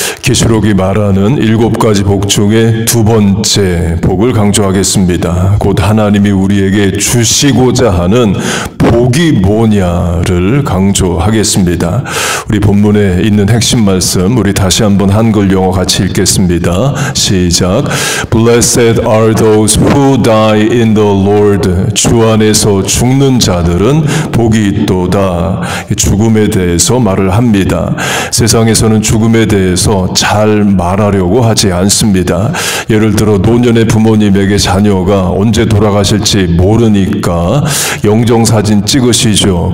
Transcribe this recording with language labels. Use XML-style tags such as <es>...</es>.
<ko>계시록이 말하는 7가지 복 중에 두 번째 복을 강조하겠습니다. 곧 하나님이 우리에게 주시고자 하는 복이 뭐냐를 강조하겠습니다. 우리 본문에 있는 핵심 말씀 우리 다시 한번 한글 영어 같이 읽겠습니다. 시작.</ko> <en>Blessed are those who die in the Lord.</en> <ko>주 안에서 죽는 자들은 복이 있도다. 죽음에 대해서 말을 합니다. 세상에서는 죽음에 대해서 잘 말하려고 하지 않습니다. 예를 들어 노년의 부모님에게 자녀가 언제 돌아가실지 모르니까 영정사진 찍으시죠.</ko>